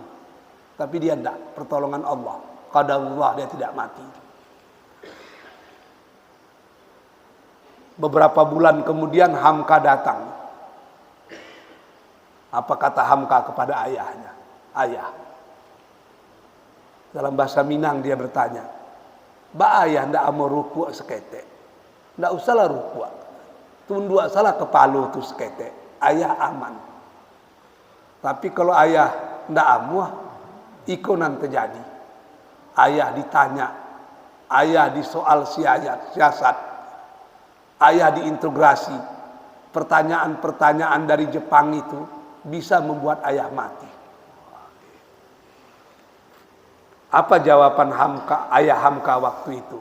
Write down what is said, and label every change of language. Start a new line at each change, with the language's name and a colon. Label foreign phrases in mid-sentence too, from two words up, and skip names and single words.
Indonesian: Tapi dia tidak, pertolongan Allah. Qadarullah, dia tidak mati. Beberapa bulan kemudian Hamka datang. Apa kata Hamka kepada ayahnya? Ayah. Dalam bahasa Minang dia bertanya,
Minangkabau: "Ba ayah ndak mau ruku sekete. Ndak usahlah ruku. Tunduk salah kepala tu sekete.
Indonesian: Ayah aman.
Minangkabau: Tapi kalau ayah ndak amuah, iko nan terjadi.
Indonesian: Ayah ditanya, ayah disoal siasat, ayah diintegrasi. Pertanyaan-pertanyaan dari Jepang itu bisa membuat ayah mati." Apa jawaban ayah Hamka waktu itu?